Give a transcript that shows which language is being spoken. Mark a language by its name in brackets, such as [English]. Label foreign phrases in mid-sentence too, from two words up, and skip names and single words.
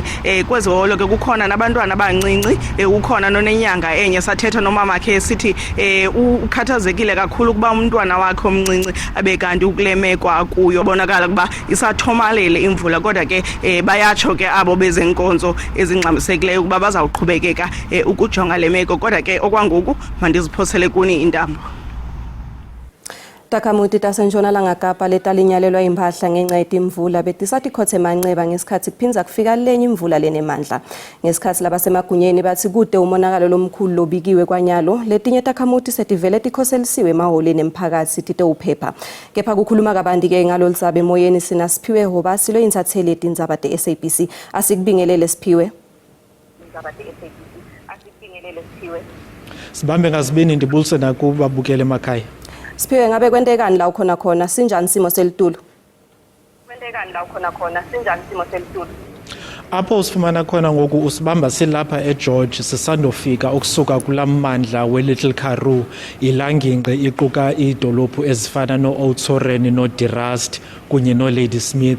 [Xhosa] Kweziholo ke kukhona nabantwana abancinci, ukhona nonenyanga enye sathetha nomama wakhe sithi ukhathazekile kakhulu kuba umntwana wakhe omncinci abe kanti ukulemeko akuyo bonakala kuba isathomalele imvula, kodwa ke bayatsho ke abo bezenkonzo ezingxamisekileyo ukuba bazawuqhubekeka ukujonga lemeko, kodwa ke okwangoku mandiziphosele kuni intambo. [Swati] Takamuti taseNtshonalanga Kapa letalinyalelwa impahla ngenxa yetimvula betisathi khothe Manxeba ngesikhathi kuphinza kufika lenye imvula lenemandla. Ngesikhathi labasemagunyeni bathi kude umonakalo lomkhulu lobikiwe kwanyalo, letinye takamuti setivele tikhoselisiwe emaholeni emphakathi tite uphepha. Kepha kukhuluma kabanti ke ngalolisabe emoyeni sina Siphiwe Hobasi lo insatheli yetindzaba te-SABC. Asikubingelele Siphiwe. [Xhosa] Sibambe ngasibini ndibulise nakubabukele emakhaya. [Swati] Siphiwe ngabe kwentekani la ukhona khona sinjani simo selitulu? [Xhosa] Apho usifumana khona ngoku usibamba silapha eGeorge sisandofika ukusuka kulamandla weLittle Karoo, ilanginqe iquka idolophu ezifana noOudtshoorn noDeerust kunye noLadysmith.